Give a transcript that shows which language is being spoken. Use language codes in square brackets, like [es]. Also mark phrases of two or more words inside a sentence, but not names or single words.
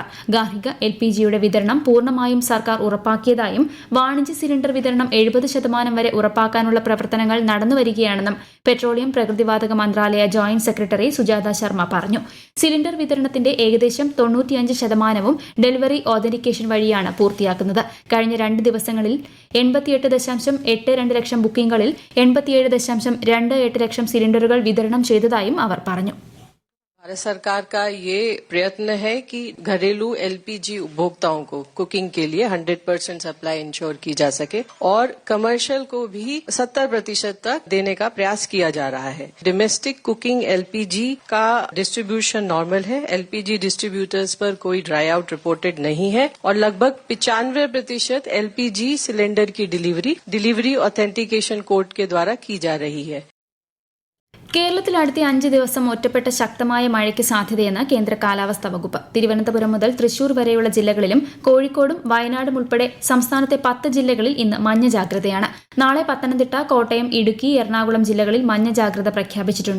[ml] ഗാർഹിക LPGയുടെ വിതരണം പൂർണ്ണമായും സർക്കാർ ഉറപ്പാക്കിയതായും വാണിജ്യ സിലിണ്ടർ വിതരണം 70% വരെ ഉറപ്പാക്കാനുള്ള പ്രവർത്തനങ്ങൾ നടന്നുവരികയാണെന്നും പെട്രോളിയം പ്രകൃതിവാതക മന്ത്രാലയ [en] joint secretary [ml] സുജാത ശർമ്മ പറഞ്ഞു. സിലിണ്ടർ വിതരണത്തിന്റെ ഏകദേശം 95% [en] delivery authentication [ml] വഴിയാണ് പൂർത്തിയാക്കുന്നത്. കഴിഞ്ഞ 2 ദിവസങ്ങളിൽ 88.82 ലക്ഷം ബുക്കിംഗുകളിൽ 87.28 ലക്ഷം സിലിണ്ടറുകൾ വിതരണം ചെയ്തതായും അവർ പറഞ്ഞു. [hi] भारत सरकार का ये प्रयत्न है कि घरेलू LPG उपभोक्ताओं को कुकिंग के लिए 100% [en] supply ensure [hi] की जा सके और कमर्शियल को भी 70% तक देने का प्रयास किया जा रहा है. [en] domestic cooking [hi] LPG का [en] distribution normal [hi] है. [en] LPG distributors [hi] पर कोई [en] dry out reported [hi] नहीं है और लगभग 95% [en] LPG cylinder [hi] की [en] delivery authentication code [hi] के द्वारा की जा रही है. [ml] കേരളത്തിൽ അടുത്ത 5 ദിവസം ഒറ്റപ്പെട്ട ശക്തമായ മഴയ്ക്ക് സാധ്യതയെന്ന് കേന്ദ്ര കാലാവസ്ഥാ വകുപ്പ്. തിരുവനന്തപുരം മുതൽ തൃശൂർ വരെയുള്ള ജില്ലകളിലും കോഴിക്കോടും വയനാടും ഉൾപ്പെടെ സംസ്ഥാനത്തെ 10 ജില്ലകളിൽ ഇന്ന് മഞ്ഞ ജാഗ്രതയാണ്. നാളെ പത്തനംതിട്ട, കോട്ടയം, ഇടുക്കി, എറണാകുളം ജില്ലകളിൽ മഞ്ഞ ജാഗ്രത പ്രഖ്യാപിച്ചിട്ടുണ്ട്.